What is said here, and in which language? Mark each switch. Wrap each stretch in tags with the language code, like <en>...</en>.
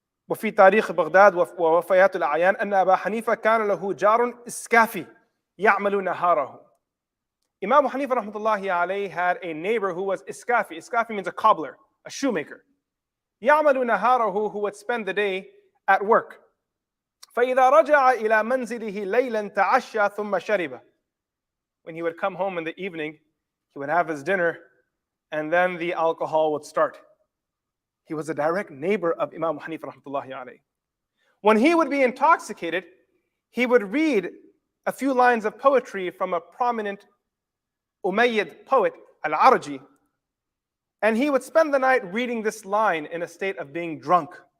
<ar>وفي تاريخ بغداد ووفيات الأعيان أن أبا حنيفة كان له جار إسكافي يعمل نهاره.</ar> <en>Imam Abu Hanifa rahmatullahi alayhi had a neighbor who was iskafi. Iskafi means a cobbler, a shoemaker.</en> <ar>يعمل نهاره,</ar> <en>who would spend the day at work.</en> <ar>فإذا رجع إلى منزله ليلا تعشى ثم شرب.</ar> <en>When he would come home in the evening, he would have his dinner, and then the alcohol would start. He was a direct neighbor of Imam Abu Hanifa rahmatullahi alayhi. When he would be intoxicated, he would read a few lines of poetry from a prominent Umayyad poet, Al-Araji, and he would spend the night reading this line in a state of being drunk.</en>